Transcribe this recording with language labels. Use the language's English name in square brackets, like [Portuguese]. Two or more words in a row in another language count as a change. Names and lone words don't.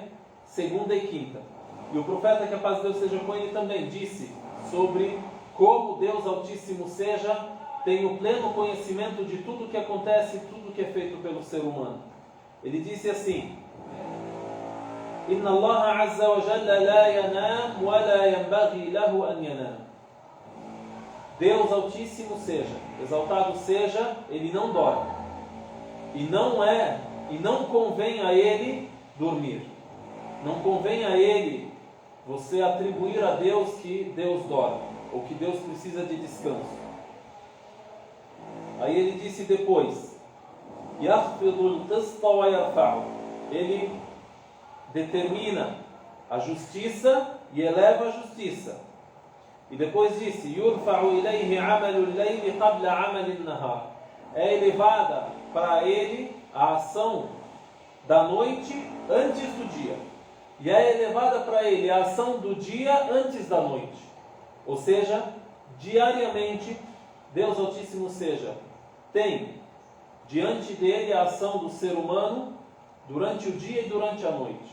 [Portuguese] Segunda e quinta. E o profeta, que a paz de Deus seja com ele, também disse sobre como Deus Altíssimo seja, tem o pleno conhecimento de tudo que acontece, tudo que é feito pelo ser humano. Ele disse assim: [Arabic] إن الله عز وجل لا ينام ولا ينبغي له أن ينام. [Portuguese] Deus Altíssimo seja, exaltado seja, ele não dorme. E não convém a ele dormir. Não convém a ele você atribuir a Deus que Deus dorme, ou que Deus precisa de descanso. Aí ele disse depois: [Arabic] يخفض القسط ويرفعه. [Portuguese] Ele determina a justiça e eleva a justiça. E depois disse: [Arabic] يرفع إليه عمل الليل قبل عمل النهار. [Portuguese] É elevada para ele a ação da noite antes do dia. E é elevada para ele a ação do dia antes da noite. Ou seja, diariamente, Deus Altíssimo seja, tem diante dele a ação do ser humano durante o dia e durante a noite.